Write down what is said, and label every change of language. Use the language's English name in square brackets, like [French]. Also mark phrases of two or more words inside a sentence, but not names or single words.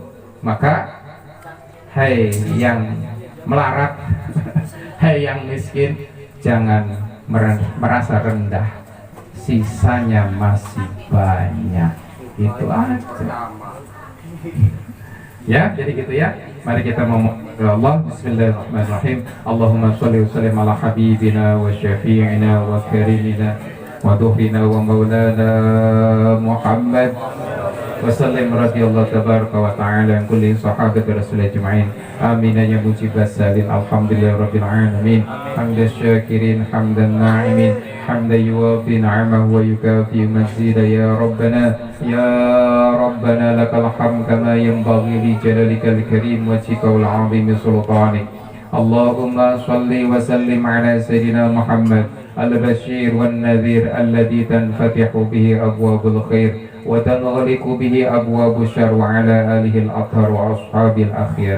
[Indonesian] Maka hai yang melarat, hai yang miskin, jangan merasa rendah. Sisanya masih banyak. Itu aja. Ya, jadi gitu ya. Mari kita memohon Allah. [Arabic] Bismillahirrahmanirrahim. Allahumma sholli wa sallim ala habibina wa syafi'ina wa karimina wa dhuhrina wa maulana Muhammad wa sallim radhiyallahu tabaraka wa ta'ala an kulli sahabati rasulillah ajma'in. Amin ya mujibas salin. Alhamdulillah rabbil alamin. حمدا شاكرين حمدا ناعمين, حمدا يوافي نعمه ويكافئ مزيدا. يا ربنا لك الحمد كما ينبغي لجلالك الكريم وجهك العظيم سلطانك. اللهم صل وسلم على سيدنا محمد البشير والنذير الذي تنفتح به أبواب الخير وتنغلق به أبواب الشر وعلى آله الأطهار وأصحاب الأخيار.